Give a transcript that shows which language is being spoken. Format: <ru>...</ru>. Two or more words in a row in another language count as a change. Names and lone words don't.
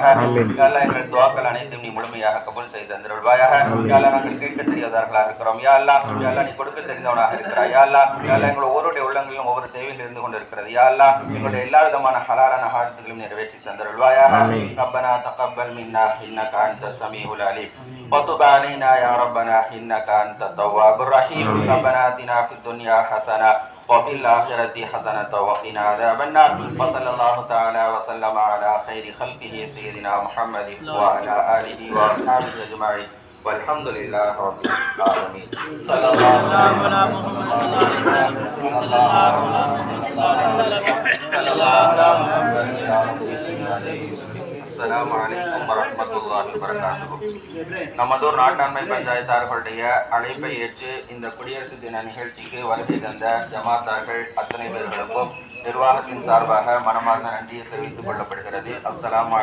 <ta>எங்கள் துவாக்கள் அனைத்தும் நீ முழுமையாக கபூல் செய்து தந்தருள்வாயாக. நாங்கள் கேட்க தெரியாதவர்களாக இருக்கிறோம்.</ta> <ar>يا الله</ar> <ta>நீ கொடுக்க தெரிந்தவனாக இருக்கிறாய்.</ta> <ar>يا الله</ar> <ta>எங்கள் ஒவ்வொருடைய உள்ளங்களிலும் ஒவ்வொரு தேவைகள் இருந்து கொண்டிருக்கிறது.</ta> <ar>يا الله</ar> <ta>எங்களுடைய எல்லா விதமான ஹலாலான ஹாஜத்துகளையும் நிறைவேற்றி தந்தருள்வாயாக.</ta> <ar>ربنا تقبل منا إنك أنت السميع العليم وتب علينا يا ربنا إنك أنت التواب الرحيم. ربنا آتنا في الدنيا حسنة وفي الآخرة حسنة وقنا عذاب النار. وصلى الله تعالى وسلم على خير خلقه سيدنا محمد وعلى آله وأصحابه أجمعين والحمد لله رب العالمين. صلى الله على محمد السلام عليكم ورحمة الله وبركاته.</ar> <ta>நமதூர் நாட்டாண்மை பஞ்சாயத்தார்களுடைய அழைப்பை ஏற்று இந்த குடியரசு தின நிகழ்ச்சிக்கு வருகை தந்த ஜமாத்தார்கள் அத்தனை பேர்களுக்கும் நிர்வாகத்தின் சார்பாக மனமார்ந்த நன்றியை தெரிவித்துக் கொள்ளப்படுகிறது.</ta>